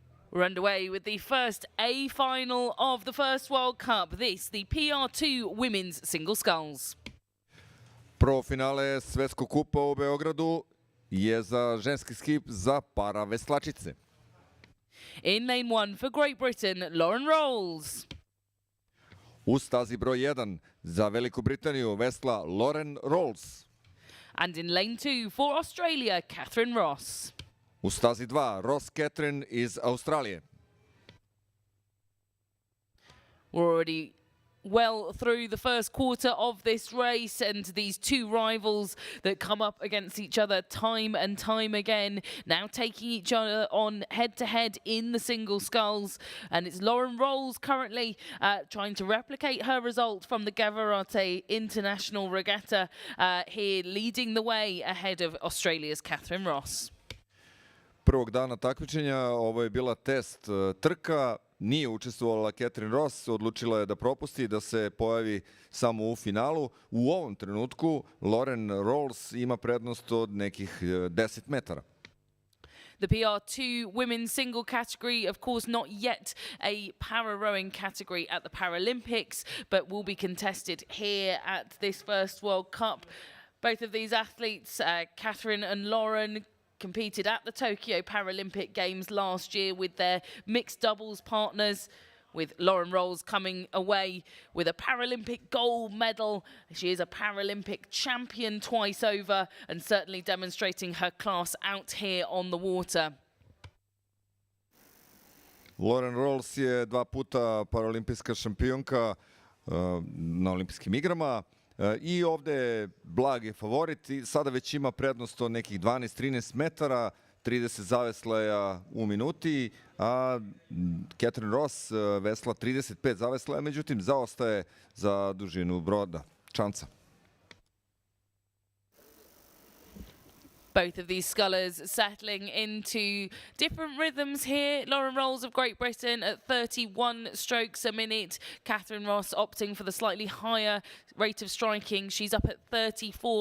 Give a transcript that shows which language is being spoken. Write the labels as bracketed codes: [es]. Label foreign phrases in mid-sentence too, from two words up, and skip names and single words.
[en] We're underway with the first A final of the first World Cup. This, the PR2 Women's Single Sculls. [sr] Prvo finale Svetskog kupa u Beogradu je za ženski skip za para veslačice. [en] In lane 1 for Great Britain, Lauren Rolls. [sr] U stazi broj 1 za Veliku Britaniju vesla Lauren Rolls. [en] And in lane 2 for Australia, Catherine Ross. [sr] U stazi 2 Ross Catherine iz Australije. [en] We're already well through the first quarter of this race, and these two rivals that come up against each other time and time again, now taking each other on head-to-head in the single sculls. And it's Lauren Rolls currently trying to replicate her result from the Gavarate International Regatta here, leading the way ahead of Australia's Catherine Ross. [sr] Prvog dana takmičenja ovo je bila test trka. Nije učestvovala Catherine Ross, odlučila je da propusti, da se pojavi samo u finalu. U ovom trenutku Lauren Rolls ima prednost od nekih 10 metara. [en] The PR2 women's single category, of course, not yet a para-rowing category at the Paralympics, but will be contested here at this first World Cup. Both of these athletes, Catherine and Lauren, competed at the Tokyo Paralympic Games last year with their mixed doubles partners, with Lauren Rolls coming away with a Paralympic gold medal. She is a Paralympic champion twice over and certainly demonstrating her class out here on the water. [sr] Lauren Rolls je 2 puta paralimpijska šampionka na olimpijskim igrama. I ovde je blagi favorit i sada već ima prednost od nekih 12-13 metara, 30 zaveslaja u minuti, a Catherine Ross vesla 35 zaveslaja, međutim zaostaje za dužinu broda, čamca. [en] Both of these scullers settling into different rhythms here. Lauren Rolls of Great Britain at 31 strokes a minute. Catherine Ross opting for the slightly higher rate of striking. She's up at 34.